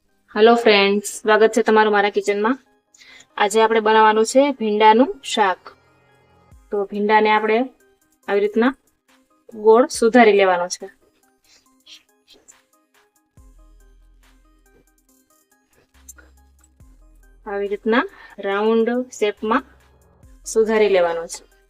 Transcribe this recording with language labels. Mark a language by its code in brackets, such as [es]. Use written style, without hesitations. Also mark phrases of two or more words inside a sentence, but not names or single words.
[en] Hello friends, [hi] स्वागत है [gu] તમારૂ મારા કિચન મેં। આજ આપણે બનાવવાનું છે ભીંડાનું શાક। તો ભીંડા ને આપણે આવી રીતના ગોળ સુધારી લેવાનો છે। આવી રીતના [en] round shape [gu] में સુધારી લેવાનો છે।